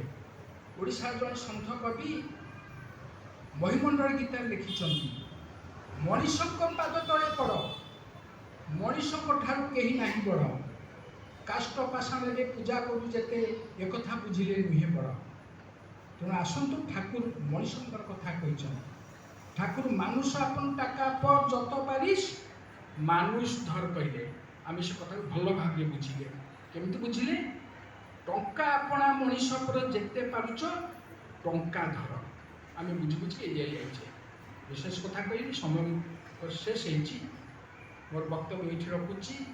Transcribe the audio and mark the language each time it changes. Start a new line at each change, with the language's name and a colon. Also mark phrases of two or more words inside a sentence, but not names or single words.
Odia: ଓଡ଼ିଶାର ଜଣେ ସନ୍ଥ କବି ମହିମଣ୍ଡଳ ଗୀତାରେ ଲେଖିଛନ୍ତି, ମଣିଷଙ୍କ ପାଦ ତଳେ ପଡ଼, ମଣିଷଙ୍କ ଠାରୁ କେହି ନାହିଁ ବଡ଼, କାଷ୍ଟ ପାଷାଣରେ ପୂଜା କରୁ ଯେତେ, ଏକଥା ବୁଝିଲେ ନୁହେଁ ବଡ଼। ତେଣୁ ଆସନ୍ତୁ, ଠାକୁର ମଣିଷଙ୍କର କଥା କହିଛନ୍ତି।
Bangla: ଠାକୁର মানুষ আপন টাকা পর যত পারিস মানুষ ধর କହିଲେ।
Odia: ଆମେ ସେ କଥାକୁ ଭଲ ଭାବରେ ବୁଝିଲେ। କେମିତି ବୁଝିଲେ? ଟଙ୍କା ଆପଣା ମଣିଷ પર ଯେତେ ପାରୁଛ ଟଙ୍କା ଧର। ଆମେ ବୁଝି ବୁଝି ଏଇ ଯାଇଛେ। ବିଶେଷ କଥା କହିବି, ସମୟ ଶେଷ ହେଇଛି। ମୋର ବକ୍ତବ୍ୟ ଏଇଠି ରଖୁଛି।